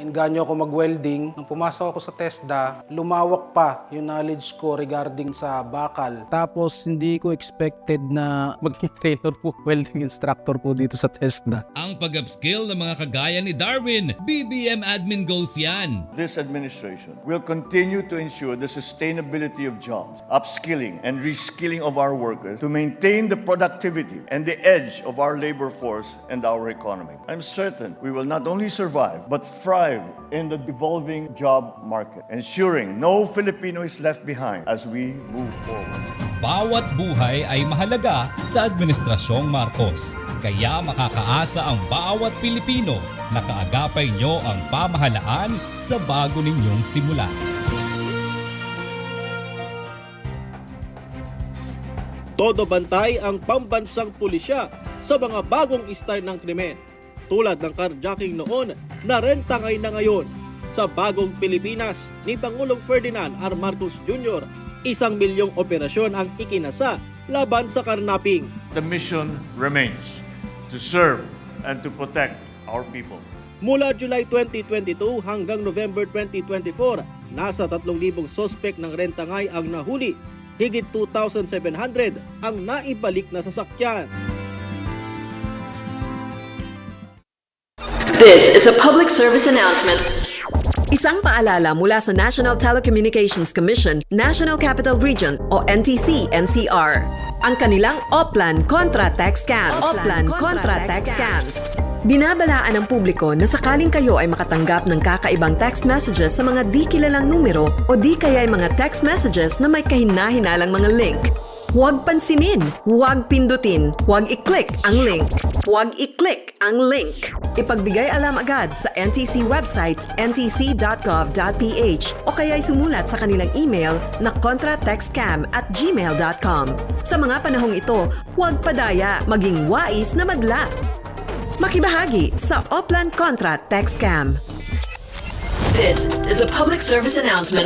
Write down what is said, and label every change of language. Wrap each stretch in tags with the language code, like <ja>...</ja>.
<tl>Nainganyo ako mag-welding. Nung pumasok ako sa TESDA, lumawak pa yung knowledge ko regarding sa bakal. Tapos hindi ko expected na maging trainer po, welding instructor po dito sa TESDA. Ang pag-upskill ng mga kagaya ni Darwin, BBM admin goals yan.</tl> <en>This administration will continue to ensure the sustainability of jobs, upskilling and reskilling of our workers to maintain the productivity and the edge of our labor force and our economy. I'm certain we will not only survive but thrive in the evolving job market, ensuring no Filipino is left behind as we move forward.</en> <tl>Bawat buhay ay mahalaga sa Administrasyong Marcos. Kaya makakaasa ang bawat Pilipino na kaagapay nyo ang pamahalaan sa bago ninyong simula. Todo bantay ang pambansang pulisya sa mga bagong style ng krimen. Tulad ng carjacking noon na rentangay na ngayon. Sa bagong Pilipinas ni Pangulong Ferdinand R. Marcos Jr., 1 milyong operasyon ang ikinasa laban sa karnaping.</tl> <en>The mission remains to serve and to protect our people.</en> <tl>Mula July 2022 hanggang November 2024, nasa 3,000 sospek ng rentangay ang nahuli. Higit 2,700 ang naibalik na sasakyan.</tl> <en>This is a public service announcement.</en> <tl>Isang paalala mula sa National Telecommunications Commission, National Capital Region o NTC-NCR. Ang kanilang Oplan Contra Text Scams. Oplan Contra Text Scams. Binabalaan ng publiko na sakaling kayo ay makatanggap ng kakaibang text messages sa mga di kilalang numero o di kaya ay mga text messages na may kahina-hinalang mga link. Huwag pansinin, huwag pindutin, huwag i-click ang link. Huwag i-click ang link. Ipagbigay alam agad sa NTC website ntc.gov.ph o kaya'y sumulat sa kanilang email na contratextcam@gmail.com. Sa mga panahong ito, huwag padaya, maging wais na madla. Makibahagi sa Oplan Contra Text Scam.</tl> <en>This is a public service announcement.</en>